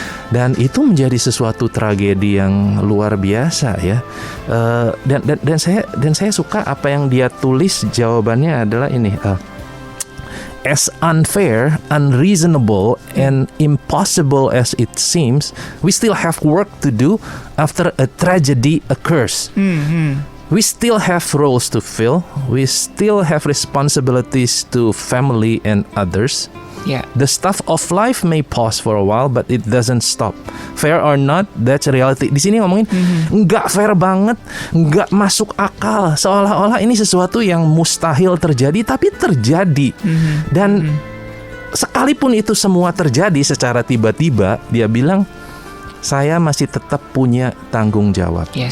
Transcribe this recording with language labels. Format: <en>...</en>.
<id>Dan itu menjadi sesuatu tragedi yang luar biasa ya. Dan saya suka apa yang dia tulis, jawabannya adalah ini.</id> <en>As unfair, unreasonable, and impossible as it seems, we still have work to do after a tragedy occurs. We still have roles to fill. We still have responsibilities to family and others. The stuff of life may pause for a while, but it doesn't stop. Fair or not, that's reality.</en> <id>Di sini ngomongin nggak fair banget, nggak masuk akal, seolah-olah ini sesuatu yang mustahil terjadi, tapi terjadi. Dan sekalipun itu semua terjadi secara tiba-tiba, dia bilang, saya masih tetap punya tanggung jawab.</id>